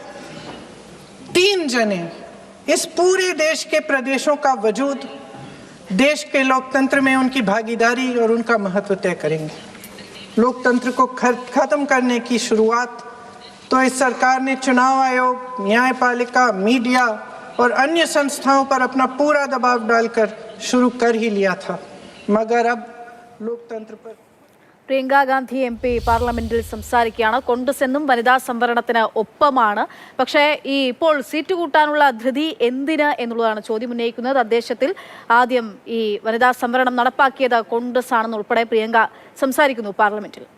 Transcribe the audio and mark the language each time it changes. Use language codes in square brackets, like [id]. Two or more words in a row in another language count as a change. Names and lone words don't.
[hi] 3 जने इस पूरे देश के प्रदेशों का वजूद, देश के लोकतंत्र में उनकी भागीदारी और उनका महत्व तय करेंगे। लोकतंत्र को खत्म करने की शुरुआत तो इस सरकार ने चुनाव आयोग, न्यायपालिका, मीडिया और अन्य संस्थाओं पर अपना पूरा दबाव डालकर शुरू कर ही लिया था, मगर अब लोकतंत्र पर [ml] പ്രിയങ്ക ഗാന്ധി MP പാർലമെന്റിൽ സംസാരിക്കുകയാണ്. കോൺഗ്രസ് എന്നും വനിതാ സംവരണത്തിന് ഒപ്പമാണ്. പക്ഷേ ഇപ്പോൾ സീറ്റ് കൂട്ടാനുള്ള ധൃതി എന്തിന് എന്നുള്ളതാണ് ചോദ്യം ഉന്നയിക്കുന്നത്. തദ്ദേശത്തിൽ ആദ്യം ഈ വനിതാ സംവരണം നടപ്പാക്കിയത് കോൺഗ്രസ് ആണെന്നുൾപ്പെടെ പ്രിയങ്ക സംസാരിക്കുന്നു പാർലമെന്റിൽ.